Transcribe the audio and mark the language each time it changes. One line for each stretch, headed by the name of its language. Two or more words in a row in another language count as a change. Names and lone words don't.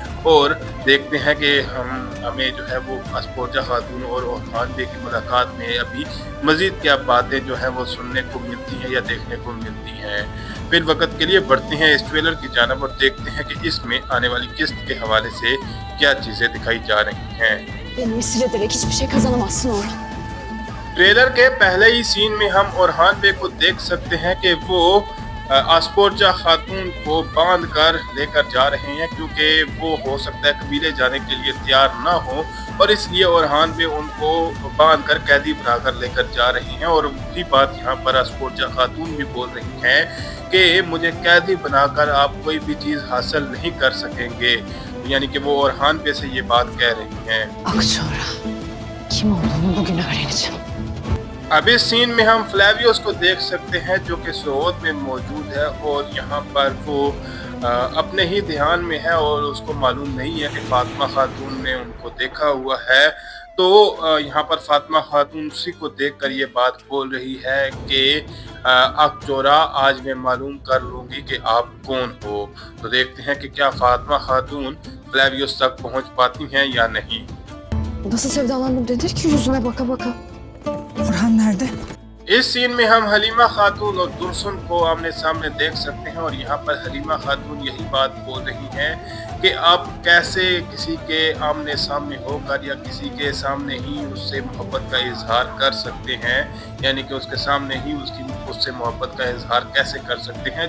Hindi: और देखते हैं कि हमें जो है वो आस्पोर्चा खातून और ओरहान बे की मुलाकात में अभी मज़ीद क्या बातें जो हैं वो सुनने को मिलती हैं या देखने को मिलती हैं। फिर वक्त के लिए बढ़ते हैं इस ट्रेलर की जानिब और देखते हैं कि इसमें आने वाली किस्त के हवाले से क्या चीज़ें दिखाई जा रही हैं।
Turkish: Beni esir ederek hiçbir şey kazanamazsın Orhan.
Hindi: ट्रेलर के पहले ही सीन में हम ओरहान बे को देख सकते हैं कि वो आस्पोर्चा खातून को बांध कर लेकर जा रहे हैं क्योंकि वो हो सकता है कबीले जाने के लिए तैयार ना हो और इसलिए ओरहान बे उनको बांध कर कैदी बनाकर लेकर जा रहे हैं। और वही बात यहाँ पर आस्पोर्चा खातून भी बोल रही हैं कि मुझे कैदी बनाकर आप कोई भी चीज़ हासिल नहीं कर सकेंगे, यानी कि वो ओरहान बे से ये बात कह रही हैं।
Turkish: Akçora. Kim olduğunu bugün öğreneceğim.
Hindi: अब इस सीन में हम फ्लेवियोस को देख सकते हैं जो कि सोहद में मौजूद है और यहाँ पर वो अपने ही ध्यान में है और उसको मालूम नहीं है कि फातिमा खातून ने उनको देखा हुआ है। तो यहाँ पर फातिमा खातून उसी को देखकर ये बात बोल रही है कि अकचोरा आज मैं मालूम कर लूँगी कि आप कौन हो। तो देखते हैं कि क्या फातिमा खातून फ्लेवियोस तक पहुँच पाती हैं या नहीं।
Turkish: Nasıl sevdalandım denir ki yüzüne baka baka. Orhan nerede?
Hindi: इस सीन में हम हलीमा खातून और दुर्सुन को आमने सामने देख सकते हैं और यहाँ पर हलीमा खातून यही बात बोल रही हैं कि आप कैसे किसी के आमने सामने होकर या किसी के सामने ही उससे मोहब्बत का इजहार कर सकते हैं, यानी कि उसके सामने ही उससे मोहब्बत का इजहार कैसे कर सकते हैं।